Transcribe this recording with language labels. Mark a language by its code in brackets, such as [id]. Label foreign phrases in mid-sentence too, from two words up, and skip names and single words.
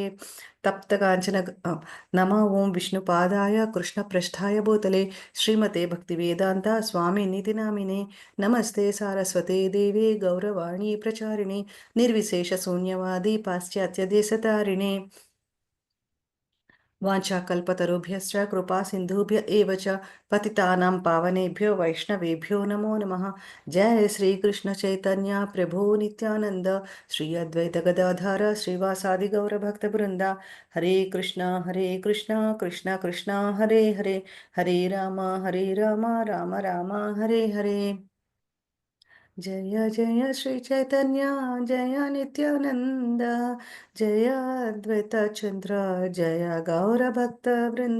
[sa] తప్త కాంచన నమ ఓం విష్ణుపాదాయ కృష్ణప్రస్థాయ భూతలే శ్రీమతే భక్తివేదాంత స్వామి నితి నామినే. నమస్తే సారస్వతే దేవే గౌరవాణి ప్రచారిణి నిర్విశేష శూన్యవాది పాశ్చాత్య దేశతారిణే. వాంఛాకల్పతరుభ్యశ్చ కృపా సింధుభ్య ఏవ చ పతితానాం పావనేభ్యో వైష్ణవేభ్యో నమో నమః. జయ శ్రీకృష్ణ చైతన్య ప్రభో నిత్యానంద శ్రీ అద్వైత గదాధర శ్రీవాసాది గౌరభక్త బృంద. హరే కృష్ణ కృష్ణ కృష్ణ హరే హరే హరే రామ రామ రామ హరే హరే. జయ జయ శ్రీ చైతన్య జయ నిత్యానంద జయ అద్వైత చంద్ర జయ గౌర భక్త బృంద.